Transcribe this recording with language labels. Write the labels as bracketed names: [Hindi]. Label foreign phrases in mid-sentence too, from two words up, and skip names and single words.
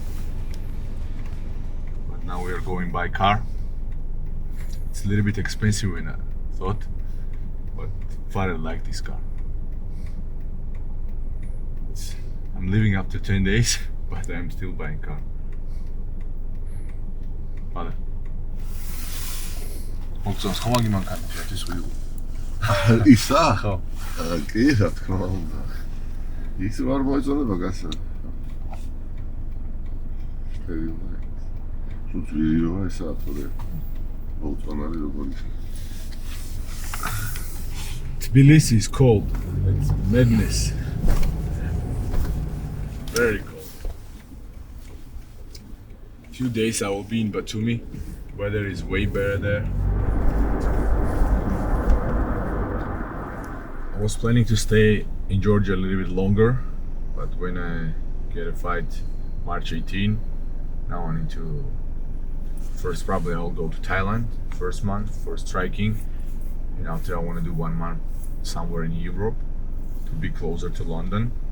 [English] But now we are going by car. It's a little bit expensive than I thought, but far I like this car. I'm leaving after 10 days, but I'm still buying car. Father. [Georgian] მოგწონს ხომ აგი მანქანა ეს ვიღო ისა? ხო. კი, რა თქმა უნდა. ის არ მოეწონება გასა. სულ ვიდეოა ესა თორე მოუწონარი როგორი. [English] Tbilisi is cold. It's madness. Very cold. Few days I will be in Batumi. Weather is way better there. I was planning to stay in Georgia a little bit longer, but when I get a fight March 18, now I need to first probably I'll go to Thailand first month for striking, and after I want to do 1 month somewhere in Europe to be closer to London.